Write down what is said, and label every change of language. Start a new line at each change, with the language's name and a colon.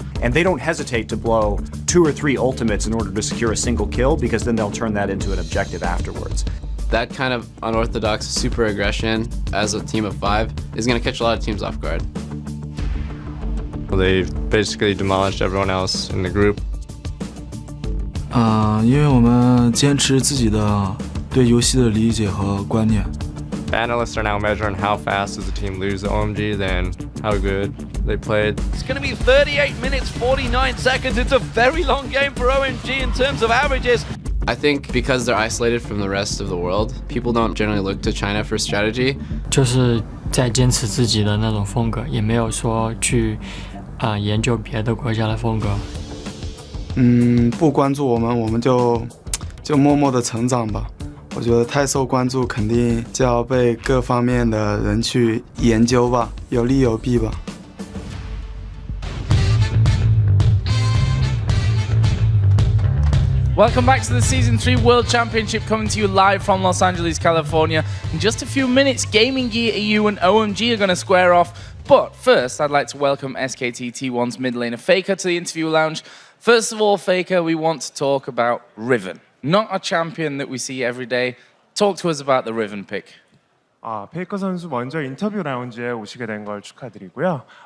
English: And they don't hesitate to blow 2 or 3 ultimates in order to secure a single kill, because then they'll turn that into an objective afterwards. That kind of unorthodox super aggression as a team of 5 is going to catch a lot of teams off guard. They basically demolished everyone else in the group.
Chinese: 因为我们坚持自己的对游戏的理解和观念。
English: Analysts are now measuring how fast does the team lose the OMG than how good they played. It's going to be 38 minutes, 49 seconds. It's a very long game for OMG in terms of averages. I think because they're isolated from the rest of the world, people don't generally look to China for strategy.
Chinese: 就是在坚持自己的那种风格，也没有说去研究别的国家的风格。不关注我们就默默的成长吧。我觉得太受关注，肯定就要被各方面的人去研究吧，有利有弊吧。
English: Welcome back to the Season 3 World Championship, coming to you live from Los Angeles, California. In just a few minutes, GamingGear.eu and OMG are going to square off. But first, I'd like to welcome SKT T1's mid laner Faker to the interview lounge. First of all, Faker, we want to talk about Riven. Not a champion that we see every day. Talk to us about the Riven pick.
Korean: 페이커 선수 먼저 인터뷰 라운지에 오시게 된 걸 축하드리고요.